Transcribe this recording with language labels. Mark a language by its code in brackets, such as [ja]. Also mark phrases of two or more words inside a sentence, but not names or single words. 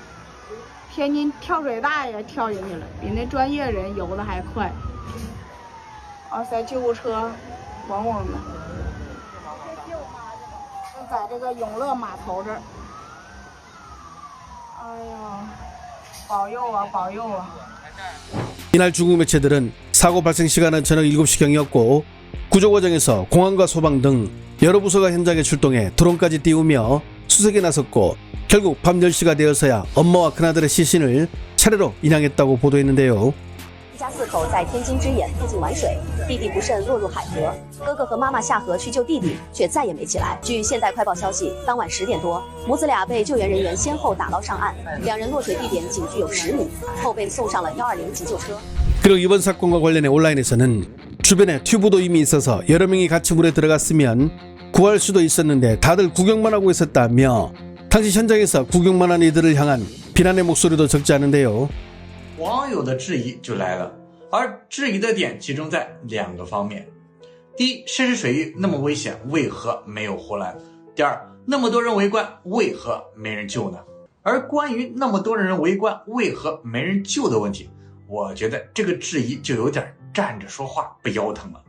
[zh] 天津跳水大爷跳进去了，比那专业人游的还快。哇塞，救护车嗡嗡的，就在这个永乐码头这儿。哎呀，保佑啊，保佑啊！ [ko] 이날 중국 매체들은 사고 발생 시간은 저녁 7시경이었고 구조 과정에서 공안과 소방 등 여러 부서가 현장에 출동해 드론까지 띄우며 수색에 나섰고 결국 밤 10시가 되어서야 엄마와 큰아들의 시신을 차례로 인양했다고 보도했는데요. [zh] 一家4口在天津之眼附近玩水，弟弟不慎落入海河，哥哥和妈妈下河去救弟弟，却再也没起来。据现代快报消息，当晚10点多，母子俩被救援人员先后打捞上岸，两人落水地点仅距有10米，后被送上了120急救车。 [ko] 그리고 이번 사건과 관련해 온라인에서는 주변에 튜브도 이미 있어서 여러 명이 같이 물에 들어갔으면 구할 수도 있었는데 다들 구경만 하고 있었다며 당시 현장에서 구경만 한 이들을 향한 비난의 목소리도 적지 않은데요. [zh] 网友的质疑就来了，而质疑的点集中在2个方面：第一，涉事水域那么危险，为何没有护栏？第二，那么多人围观，为何没人救呢？而关于那么多人围观，为何没人救的问题，我觉得这个质疑就有点站着说话不腰疼了。